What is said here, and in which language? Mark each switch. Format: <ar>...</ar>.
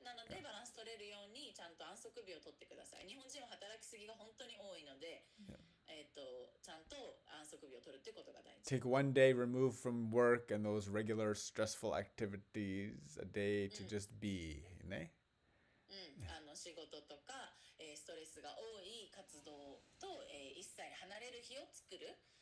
<ja>なのでバランス取れるようにちゃんと安息日を取ってください。日本人は働きすぎが本当に多いので、ちゃんと安息日を取るってことが大事。</ja> <en>Take one day removed from work and those regular stressful activities, a day to just be.</en> <ja>ね。仕事とか、ストレスが多い活動と、一切離れる日を作る。</ja>